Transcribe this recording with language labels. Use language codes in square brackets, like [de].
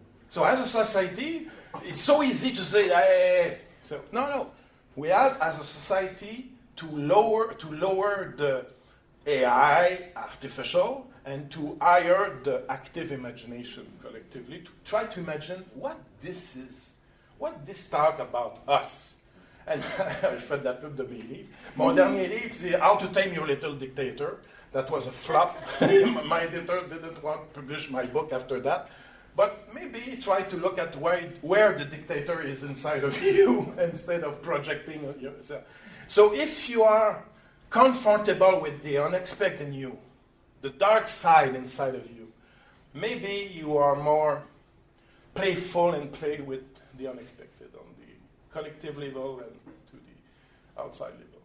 [en] So as a society, it's so easy to say, hey. So no. We have, as a society, to lower the AI, artificial, and to higher the active imagination collectively, to try to imagine what this talk about us. And [fr] je fais de la pub de mes livres. Mon dernier livre, c'est How to Tame Your Little Dictator. [en] That was a flop. My editor didn't want to publish my book after that. But maybe try to look at where the dictator is inside of you instead of projecting on yourself. So if you are comfortable with the unexpected in you, the dark side inside of you, maybe you are more playful and play with the unexpected on the collective level and to the outside level.